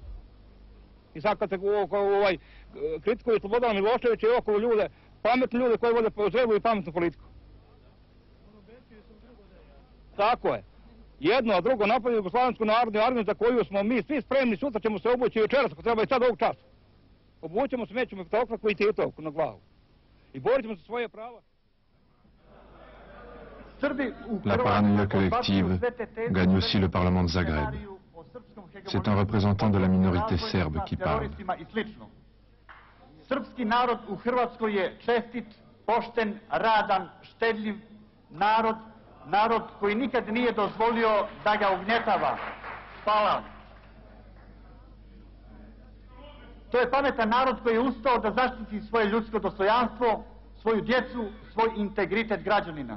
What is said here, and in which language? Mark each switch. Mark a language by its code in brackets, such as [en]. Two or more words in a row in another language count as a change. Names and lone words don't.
[sr] I sad kad se kritikuje Slobodan Milošević i oko ljude, pametne ljude koji vode zrevu i pametnu politiku. Tako je. Jedno, a drugo napadaju Jugoslavensku narodnu armiju za koju smo mi svi spremni, sutra ćemo se obući večeras, ako treba i sad ovog časa. Obućemo se, mećemo petokraku i Titovku na glavu. I borit ćemo se svoje prava. [fr] La paranoïa collective gagne aussi le Parlement de Zagreb. C'est un représentant de la minorité serbe qui parle. [sr] Srpski narod u Hrvatskoj je čestit, pošten, radan, štedljiv narod, narod koji nikad nije dozvolio da ga ugnjetava. Hvala. To je pametan narod koji je ustao da zaštiti svoje ljudsko dostojanstvo, svoju djecu, svoj integritet građanina.